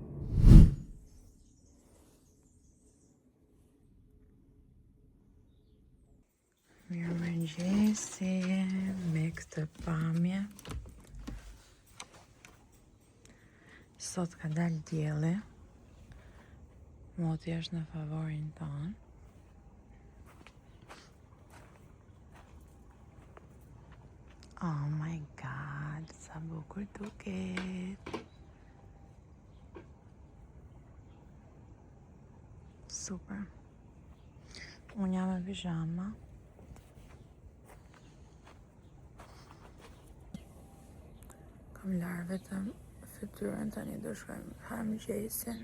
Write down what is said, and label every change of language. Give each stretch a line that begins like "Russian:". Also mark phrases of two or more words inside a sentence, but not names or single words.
Albanian: Mirëmëngjesi me këtë pamje. Sot ka dalë dielli. Moti është në favorin tonë.
English: Oh my god,
Albanian: sa bukur duket. Super. Unë jam në pijama. Kam larë vetëm fytyrën, tani do shkojmë harmëngjesin.